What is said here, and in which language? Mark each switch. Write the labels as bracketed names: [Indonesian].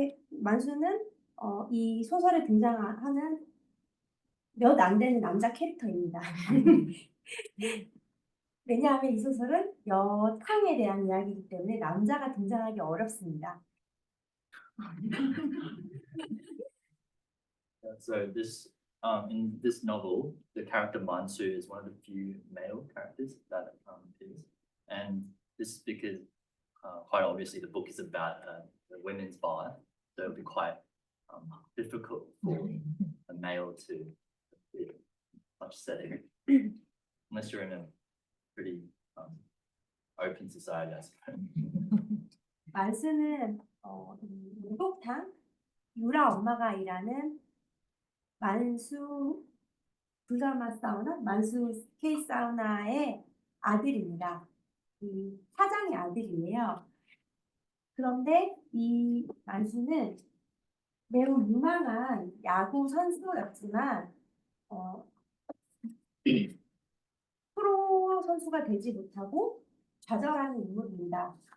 [Korean] 만수는 이 소설에 등장하는 몇 안 되는 남자 캐릭터입니다. 왜냐하면 이 소설은 여탕에 대한 이야기이기 때문에 남자가 등장하기 어렵습니다. [English] So this in this novel, the character Mansu is one of the few male characters that appears, and this is because quite obviously the book is about the women's bath, so it'll be quite difficult for a male to appear in such setting, unless you're in a pretty open society, I suppose. [Korean] 만수는 목욕탕 유라 엄마가 일하는 만수 불가마 사우나, 만수 K 사우나의 아들입니다. 이 사장의 아들이에요. 그런데 이 만수는 매우 유망한 야구 선수였지만 프로 선수가 되지 못하고 좌절하는 인물입니다.